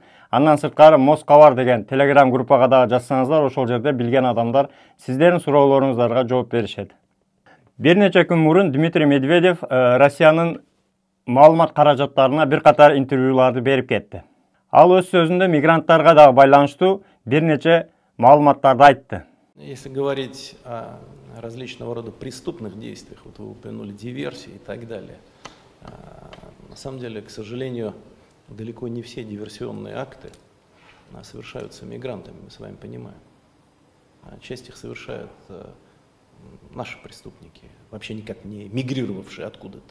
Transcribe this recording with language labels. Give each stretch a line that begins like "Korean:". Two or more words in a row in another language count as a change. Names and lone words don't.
Kyrgyz: Андан сырткары Москва деген телеграм группага дагы жазсаңыздар, ошол жерде билген адамдар сиздердин суроолоруңуздарга жооп беришет. Бир нече күн мурун Дмитрий Медведев Россиянын маалымат каражаттарына бир катар интервьюларды берип кетти. Ал өз сөзүндө мигранттарга дагы байланыштуу бир нече маалыматтарды айтты.
Russian: Если говорить о различного рода преступных действиях, вот вы упомянули диверсии и так далее, на самом деле, к сожалению, далеко не все диверсионные акты совершаются мигрантами, мы с вами понимаем. Часть их совершают наши преступники, вообще никак не мигрировавшие откуда-то.